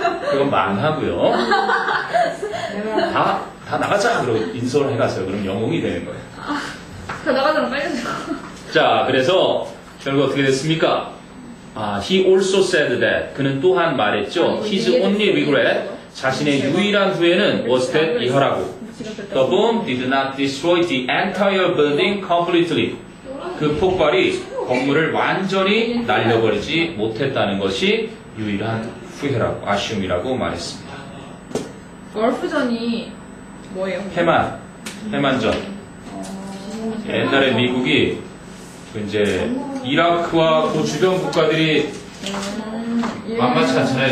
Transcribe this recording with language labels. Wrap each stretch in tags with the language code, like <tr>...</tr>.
<ko>그건 망하고요. 다 나가자! 그러고 인솔 해가세요. 그럼 영웅이 되는 거예요. 다 나가잖아, 빨리. 자, 그래서 결국 어떻게 됐습니까?</ko> <en>He also said that.</en> <ko>그는 또한 말했죠.</ko> <en>His only regret.</en> <ko>자신의 유일한 후회는</ko> <en>was that</en> <ko>이하라고.</ko> <en>The bomb did not destroy the entire building completely.</en> <ko>그 폭발이 건물을 완전히 날려버리지 못했다는 것이 유일한 후회라고, 아쉬움이라고 말했습니다. 걸프전이 뭐예요? 해만전. 옛날에 미국이 이제 이라크와 그 주변 국가들이 만만치 않잖아요.</ko>